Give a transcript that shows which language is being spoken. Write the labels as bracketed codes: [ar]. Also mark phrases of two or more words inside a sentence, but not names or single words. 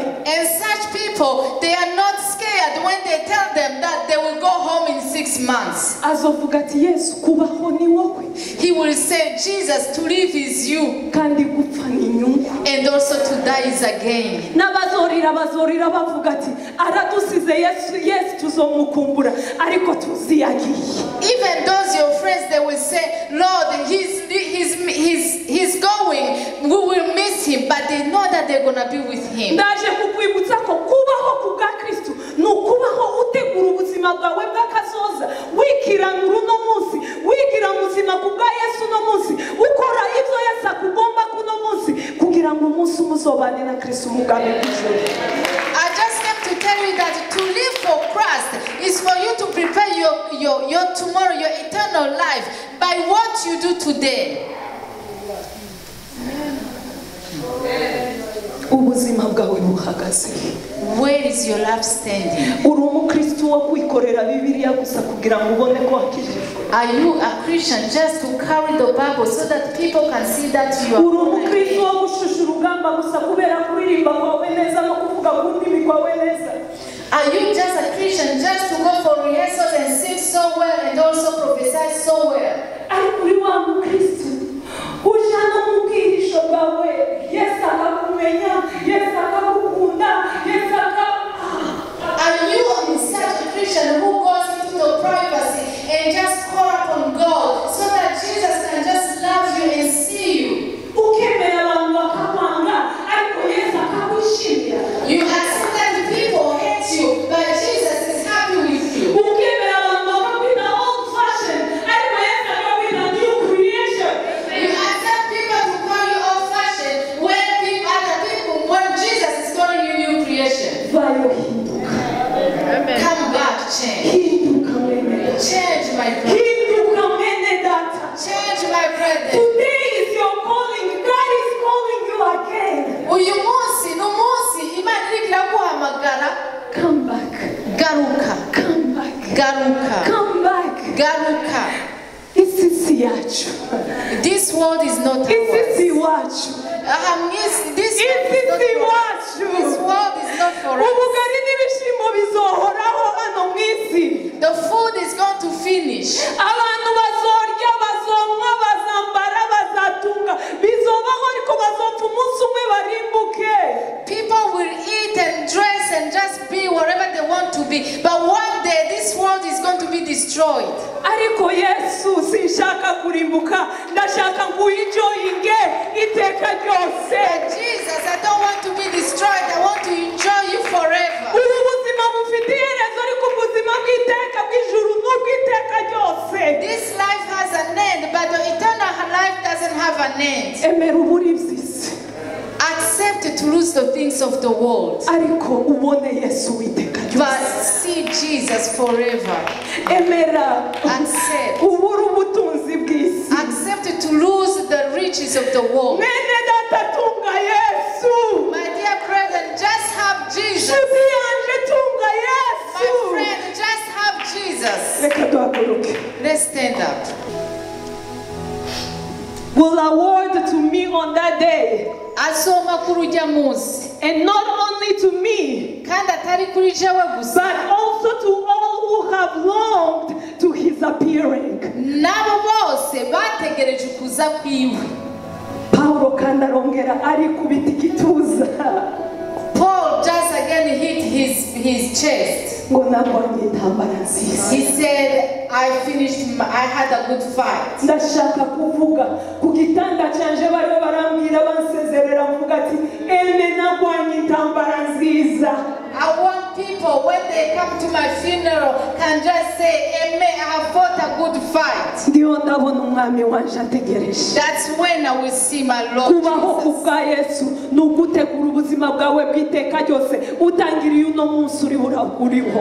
[en] And such people, they are not scared when they tell them that they will go home in 6 months. [rn] azovuga ati yesu kubaho ni wowe [en] He will say, Jesus, to live is you, [rn] kandi gupfa ni inyungu [en] and also to die is a gain. [rn] n'abazorira bavuga ati aradusize yesu tuzomukumbura ariko tuzi yagiye [en] Even those your friends, they will say, Lord, he's going, we will miss him, but they know that they're going to be with him. [rn] ndaje kukwibutsa ko kubaho ku bwa kristu ni ukubaho utegura ubuzima bwawe bw'akazoza wikiranura uno munsi wigira muzima ku bwa yesu uno munsi ukora ibyo yesu akugomba kuno munsi kugira ngo umunsi umuzobane na kristu umugambi bw'ijuru [en] I just came to tell you that to live for Christ is for you to prepare your tomorrow, your eternal life by what you do today. [rn] ubuzima bwawe buhagaze [en] Where is your life standing? [rn] uri umukristu wo kwikorera bibiliya gusa kugira ngo ubone ko wakijijwe [en] Are you a Christian just to carry the Bible so that people can see that you are [rn] uri [en] born [rn] umukristu [en] again? [rn] wo gushusha urugamba gusa kubera kuririmba kwawe neza no kuvuga ku ndimi kwawe neza [en] Are you just a Christian just to go for rehearsals and sing so well and also prophesy so well? [rn] ariko uri wa mukristu uja no mu bwihisho bwawe yesu akakumenya yesu akagukunda yesu [en] Are you such a Christian who goes into the privacy and just call upon God so that Jesus can just love you and see you? [rn] ukemera abantu bakakwanga ariko yesu akakwishimira [en] You have sometimes people hate you, but Jesus is happy with you. [rn] ukemera abantu bakakwita [en] old fashion [rn] ariko yesu akakwita [en] new creation You accept people to call you old-fashioned when Jesus is calling you new creation. [rn] vayo hinduka [en] Come back, change. [rn] hinduka mwene [en] Change, my brother. [rn] hinduka mwene data [en] Change, my brother. today is your calling God is calling you again [rn] Uyu munsi ni umunsi Imana iriko iraguhamagara. [en] come back [rn] Garuka, [en] come back [rn] garuka, [en] come back [rn] garuka. isi si yacu [en] This world is not [rn] isi [en] ours. [rn] si wacu [en] This [rn] isi [en] world [rn] si [en] is not for us. [rn] wacu [en] This world is not for us. [rn] ubugari n'ibishimbo bizohoraho hano mu isi [en] The food is going to finish. [rn] abantu bazorya bazonywa bazambara bazatunga bizobaho ariko bazopfa umunsi umwe barimbuke [en] People will eat and dress and just be wherever they want to be. But one day this world is going to be destroyed. [rn] ariko yesu sinshaka kurimbuka ndashaka nguenjoyinge iteka ryose. [en] Jesus, I don't want to be destroyed. I want to enjoy you forever. [rn] Ubu buzima bufite iherezo ariko ubuzima bw'iteka bw'ijuru n'ubw'iteka ryose. [en] This life has an end, but the eternal life doesn't have an end. [rn] Emera uburi by'isi. [en] Accept to lose the things of the world, [rn] ariko ubone Yesu witeka ryose. [en] but see Jesus forever. [rn] Emera [en] Accept. [rn] ubura ubutunzi bw'isi. [en] Accept to lose the riches of the world. [rn] Mene data tunga Yesu. [en] My dear brethren, just have Jesus. [rn] Shuti yanje tunga [en] My [rn] Yesu. [en] friend, just have Jesus. [rn] Reka duhaguruke. [en] Let's stand up. Will award to me on that day, [rn] Asoma kurujya munsi. [en] and not only to me, [rn] Kandi atari kuri jewe gusa. [en] but also to all who have longed to his appearing. [rn] Nabo bose bategereje ukuza kwiwe. Paulo kandi arongera ari kubita igituza [en] Paul just again hit his chest. [rn] ngo narwanye intambara nziza. [en] He said, I had a good fight. [rn] Ndashaka kuvuga ku gitanda cyanje bari barambwira bansezerera mvuga ati ene narwanye intambara nziza. [en] I want people, when they come to my funeral, can just say, Amen, I have fought a good fight. [rn] Ndiyo ndabona umwami wanje ategereje. [en] That's when I will see my Lord [rn] Kubaho [en] Jesus. [rn] kubwa Yesu ni ugutegura ubuzima bwawe bw'iteka ryose utangiriye uno munsi uriho.